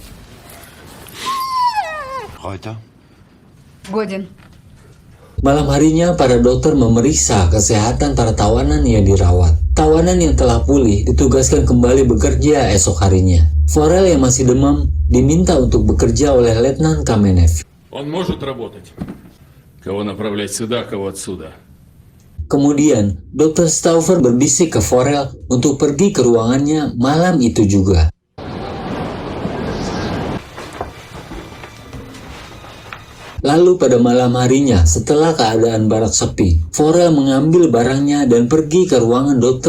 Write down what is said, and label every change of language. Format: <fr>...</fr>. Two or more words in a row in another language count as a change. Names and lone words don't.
<ru>Reuter? Годен.</ru> <id>Malam harinya, para dokter memeriksa kesehatan para tawanan yang dirawat. Tawanan yang telah pulih ditugaskan kembali bekerja esok harinya. Forel yang masih demam diminta untuk bekerja oleh Letnan Kamenev.</id> <ru>Он может работать. Кого направлять сюда, кого отсюда.</ru> <id>Kemudian, Dr. Stauffer berbisik ke Forel untuk pergi ke ruangannya malam itu juga. Lalu pada malam harinya, setelah keadaan barak sepi, Forel mengambil barangnya dan pergi ke ruangan Dr.</id>